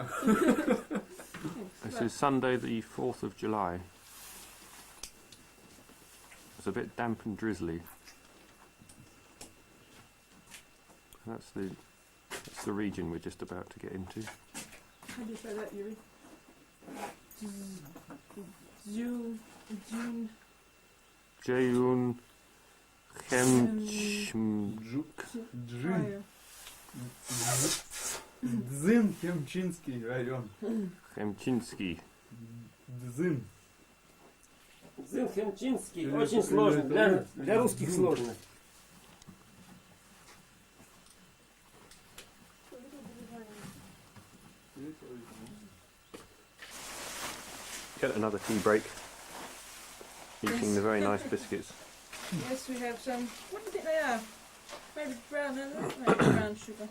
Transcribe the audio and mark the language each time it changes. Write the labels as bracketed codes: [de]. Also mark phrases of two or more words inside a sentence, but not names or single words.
[en] This is Sunday the 4th of July. It's a bit damp and drizzly. That's the region we're just about to get into. How do you say that, Yuri? Jeyun Chemchmjuk. [ru] Дзин, Хемчинский район. Хемчинский. Дзин. Хемчинский очень сложно, для русских сложно. [en] Get another tea break. Eating the very nice biscuits. Yes, we have some. What do you think they are? Maybe brown, maybe brown sugar.